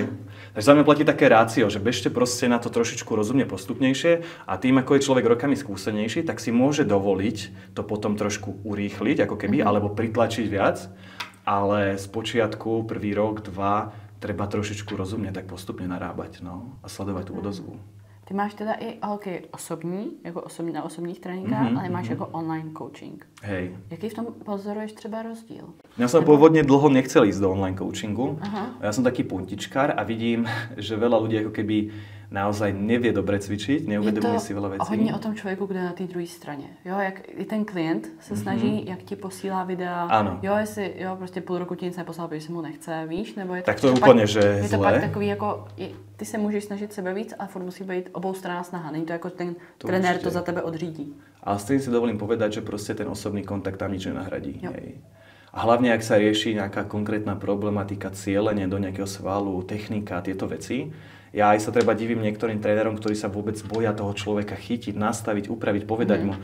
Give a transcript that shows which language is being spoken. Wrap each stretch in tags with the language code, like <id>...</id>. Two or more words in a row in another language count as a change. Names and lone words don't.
<sk>Takže za mňa platí také rácio, že bežte proste na to trošičku rozumne postupnejšie a tým, ako je človek rokami skúsenejší, tak si môže dovoliť to potom trošku urýchliť, ako keby, alebo pritlačiť viac, ale z počiatku, prvý rok, 2, treba trošičku rozumne tak postupne narábať, no, a sledovať tú odozvu.</sk> <cs>Ty máš teda i holky osobní, jako na osobních tréninkách, ale máš jako</cs> <en>online coaching.</en> <sk>Hej.</sk> <cs>Jaký v tom pozoruješ třeba rozdíl?</cs> <sk>Ja som pôvodne dlho nechcel ísť do</sk> <en>online coachingu.</en> <sk>Ja som taký puntičkár a vidím, že veľa ľudí ako keby naozaj nevie dobre cvičiť, neuvedomuje si veľa vecí.</sk> <cs>Je to hodně o tom člověku, kde na té druhé straně. Jo, jak i ten klient se snaží, jak ti posílá videa. Ano. Jo, prostě půl roku ti nic neposlal, protože si mu nechce, víš? Nebo je to, tak to je úplně, že je</cs> <sk>zlé.</sk> <cs>to pak takový jako, ty se můžeš snažit sebe víc, ale furt musí být oboustraná snaha. Není to jako ten trenér</cs> <sk>určite.</sk> <cs>to za tebe odřídí.</cs> <sk>Ale s tým si dovolím povedať, že proste ten osobný kontakt tam nič nenahradí. Hej. A hlavne, ak sa rieši nejaká konkrétna problematika, cielenie do nejakého svalu, technika, tieto veci. Ja aj sa treba divím niektorým trénerom, ktorí sa vôbec boja toho človeka chytiť, nastaviť, upraviť, povedať mu.</sk>